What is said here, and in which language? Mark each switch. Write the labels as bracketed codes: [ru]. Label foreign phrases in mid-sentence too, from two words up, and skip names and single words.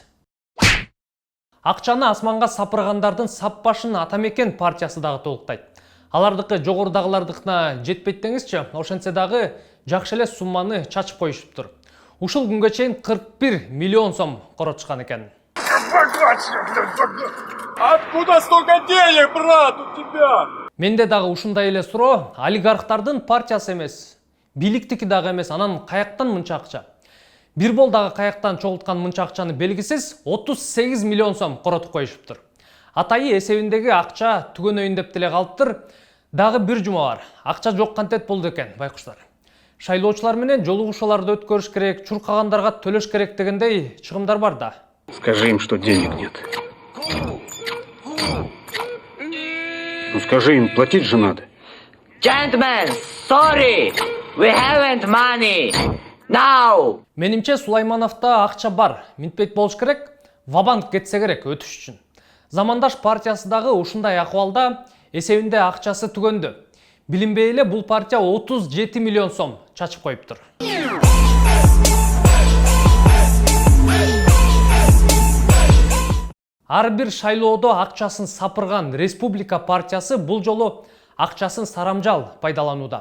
[ky] Акчаны асманга сапыргандардын сап башын Атамекен партиясы дагы толуктайт. Алардыкы жогорудагылардыкына жетпейт деңизчи, ошентсе дагы жакшы эле сумманы чачып коюшуптур. Ушул күнгө чейин 41 миллион сом коротушкан экен. [ru] Откуда столько денег, брат, у тебя? [ky] Менде дагы ушундай эле суроо, олигархтардын партиясы эмес, бийликтики дагы эмес, анан каяктан мынча акча? Бирбол дагы каяктан чогулткан мынча акчаны белгисиз 38 миллион сом коротуп коюшуптур. Атайы эсебиндеги акча түгөнөйүн деп деле калыптыр. Дагы бир жума бар. Акча жок кантет болду экен, байкуштар. Шайлоочулар менен жолугушууларды өткөрүш керек, чуркагандарга төлөш керек дегендей чыгымдар бар да. [ru] Скажи им, что денег нет. Ну скажи им, платить же надо. [en] Gentlemen, sorry, we haven't money. Now. [ky] Менимче Сулаймановта акча бар. Минтпейт болуш керек. Вабанк кетсе керек өтүш үчүн. Замандаш партиясы дагы ушундай акыбалда эсебинде акчасы түгөндү. Билинбей эле бул партия 37 миллион сом чачып коюптур. Ар бир шайлоодо акчасын сапырган Республика партиясы бул жолу акчасын сарамжал пайдаланууда.